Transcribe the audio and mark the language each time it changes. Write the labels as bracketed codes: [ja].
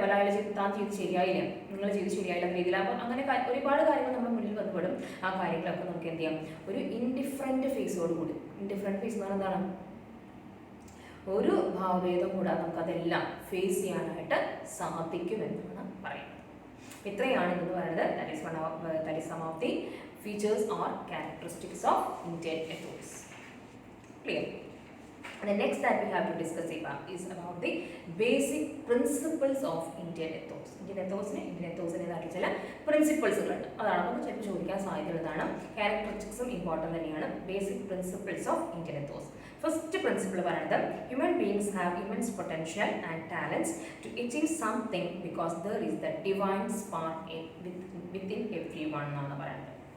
[ml] പല ആളുകൾ താൻ ചെയ്ത് ശരിയായില്ല, നിങ്ങൾ ചെയ്ത് ശരിയായില്ല എന്ന രീതിയിൽ. അപ്പോൾ അങ്ങനെ ഒരുപാട് കാര്യങ്ങൾ നമ്മുടെ മുന്നിൽ വന്നുപെടും. ആ കാര്യങ്ങളൊക്കെ നമുക്ക് എന്ത് ചെയ്യാം? ഒരു ഇൻഡിഫറൻറ്റ് ഫേസോട് കൂടി. ഇൻഡിഫറൻറ്റ് ഫേസ് എന്ന് പറഞ്ഞാൽ എന്താണ്? ഒരു ഭാവഭേദം കൂടാതെ നമുക്കതെല്ലാം ഫേസ് ചെയ്യാനായിട്ട് സാധിക്കുമെന്നാണ് പറയുന്നത്. ഇത്രയാണ് എന്ന് പറയുന്നത്. [en] that is some of the features or characteristics of Indian ethos. Clear? The next that we have to discuss is about the basic principles of Indian ethos. [ml] Indian ethosine ചില പ്രിൻസിപ്പിൾസുകളുണ്ട്. അതാണ് നമുക്ക് ചിലപ്പോൾ ചോദിക്കാൻ സാധ്യതയുള്ളതാണ്. ക്യാരക്ടറിസ്റ്റിക്സും ഇമ്പോർട്ടൻ്റ് തന്നെയാണ്. [en] Basic principles of Indian ethos. First principle [ml] പറയുന്നത് [en] human beings have immense potential and talents to achieve something because there is the divine spark within every one [ml] എന്നാണ് പറയുന്നത്.